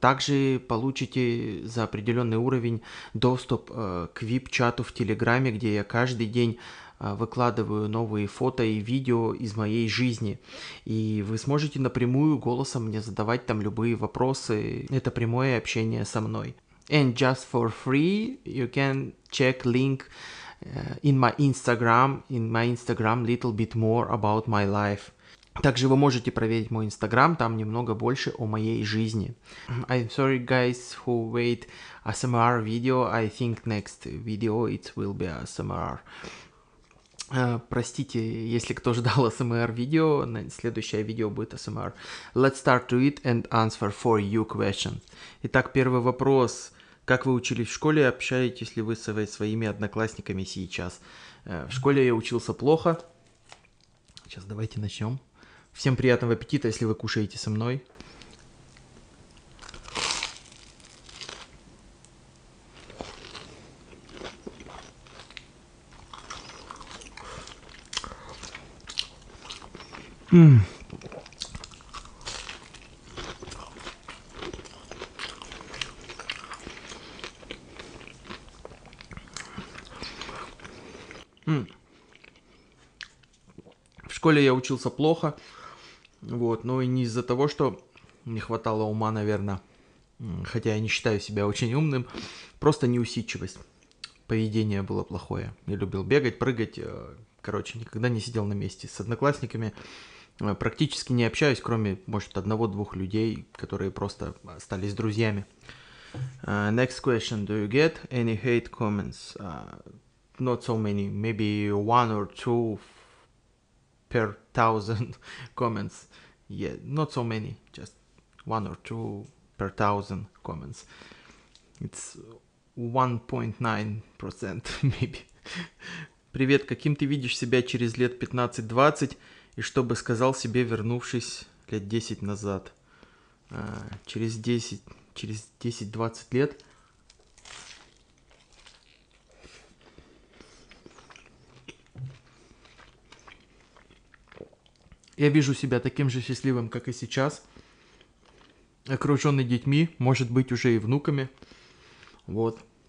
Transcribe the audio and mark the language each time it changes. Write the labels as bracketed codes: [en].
[ru] Также получите за определенный уровень доступ к VIP-чату в Телеграме, где я каждый день выкладываю новые фото и видео из моей жизни. И вы сможете напрямую голосом мне задавать там любые вопросы. Это прямое общение со мной. [en] And just for free, you can check link in my Instagram little bit more about my life. [ru] Также вы можете проверить мой инстаграм, там немного больше о моей жизни. [en] I'm sorry guys who wait ASMR video, I think next video it will be ASMR. [ru] Простите, если кто ждал ASMR видео, следующее видео будет ASMR. [en] Let's start to it and answer for you question. [ru] Итак, первый вопрос. Как вы учились в школе, общаетесь ли вы со своими одноклассниками сейчас? В школе я учился плохо. Сейчас давайте начнем. Всем приятного аппетита, если вы кушаете со мной. В школе я учился плохо. Вот, но и не из-за того, что не хватало ума, наверное, хотя я не считаю себя очень умным, просто неусидчивость. Поведение было плохое. Я любил бегать, прыгать, короче, никогда не сидел на месте. С одноклассниками практически не общаюсь, кроме, может, 1-2 людей, которые просто остались друзьями. [en] Next question. Do you get any hate comments? Not so many, maybe 1 or 2 per 1000 comments. Yeah, not so many, just 1 or 2 per 1000 comments. It's 1.9% maybe [ru] Привет, каким ты видишь себя через лет 15-20 и что бы сказал себе, вернувшись лет 10 назад? Через 10-20 лет я вижу себя таким же счастливым, как и сейчас, окруженный детьми, может быть, уже и внуками. Вот.